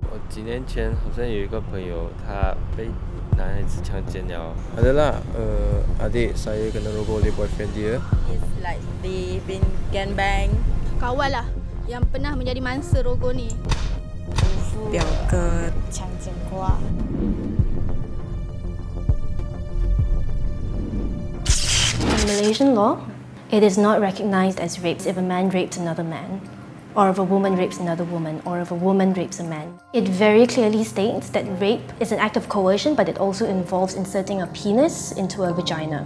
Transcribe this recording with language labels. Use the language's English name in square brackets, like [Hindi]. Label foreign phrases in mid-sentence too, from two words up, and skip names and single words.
[Chinese] 几年前好像有一个朋友，他被男孩子强奸了。 [Malay] Adalah adik saya kena rogol oleh boyfriend dia. [English] It's like they've been gangbang. [Malay] Kawan lah yang pernah menjadi mangsa rogo ni. [Chinese] 表哥强奸过。 [English] In Malaysian law, it is not recognized as rape if a man raped another man, or if a woman rapes another woman, or if a woman rapes a man. It very clearly states that rape is an act of coercion, but it also involves inserting a penis into a vagina.